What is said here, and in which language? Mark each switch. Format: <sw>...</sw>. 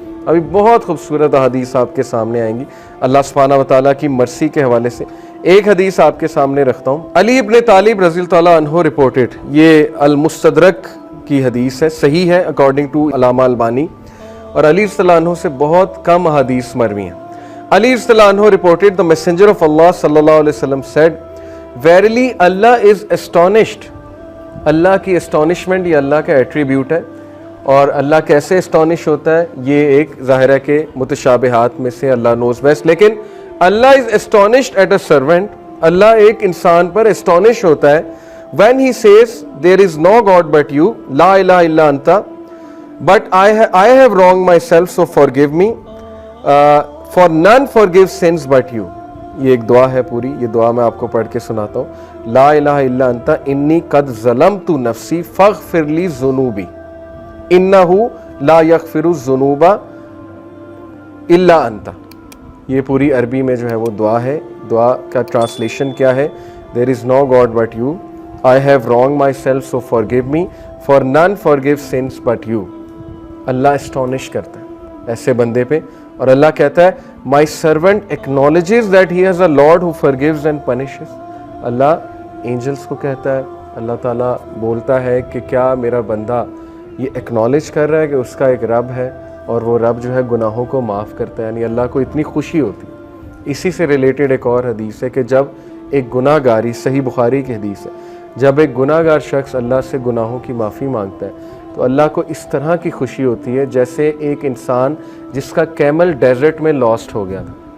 <ur>ابھی بہت خوبصورت حدیث آپ کے سامنے آئیں گی اللہ سبحانہ وتعالیٰ کی مرسی کے حوالے سے. ایک حدیث آپ کے سامنے رکھتا ہوں. علی ابن طالب رضی اللہ تعالیٰ عنہ رپورٹڈ, یہ المستدرک کی حدیث ہے, صحیح ہے اکارڈنگ ٹو علامہ البانی, اور علی رضی اللہ عنہ سے بہت کم حدیث مروی ہیں.</ur> <en>Ali رضی اللہ عنہ reported the messenger of Allah صلی اللہ علیہ وسلم said, verily Allah is astonished.</en> <ur>اللہ کی astonishment یہ اللہ کا ایٹریبیوٹ ہے, اور اللہ کیسے اسٹانش ہوتا ہے یہ ایک ظاہر ہے کہ متشابہات میں سے اللہ</ur> <en>knows best,</en> <ur>لیکن اللہ</ur> <en>is astonished at a servant.</en> <ur>اللہ ایک انسان پر اسٹانش ہوتا ہے</ur> <en>when he says there is no God but you,</en> <ar>لا الہ الا انت,</ar> <en>but I have wronged myself so forgive me, for none forgives sins but you.</en> <ur>یہ ایک دعا ہے پوری, یہ دعا میں آپ کو پڑھ کے سناتا ہوں.</ur> <ar>لا الہ الا انت</ar> <ur>انی قد ظلمت نفسی فاغفر لی ذنوبی انہ لا یغفر الذنوب الا انت. یہ پوری عربی میں جو ہے وہ دعا ہے. دعا کا ٹرانسلیشن کیا ہے؟</ur> <en>There is no God but you, I have wronged myself so forgive me, for none forgives sins but you.</en> <ur>Allah astonished کرتا ہے ایسے بندے پہ, اور اللہ کہتا ہے</ur> <en>my servant acknowledges that he has a Lord who forgives and punishes.</en> <ur>Allah angels کو کہتا ہے, اللہ تعالیٰ بولتا ہے کہ کیا میرا بندہ یہ ایکنالج کر رہا ہے کہ اس کا ایک رب ہے اور وہ رب جو ہے گناہوں کو معاف کرتا ہے. یعنی اللہ کو اتنی خوشی ہوتی ہے. اسی سے ریلیٹڈ ایک اور حدیث ہے کہ جب ایک گناہ گاری, صحیح بخاری کی حدیث ہے, جب ایک گناہ گار شخص اللہ سے گناہوں کی معافی مانگتا ہے تو اللہ کو اس طرح کی خوشی ہوتی ہے جیسے ایک انسان جس کا کیمل ڈیزرٹ میں لاسٹ ہو گیا تھا</ur>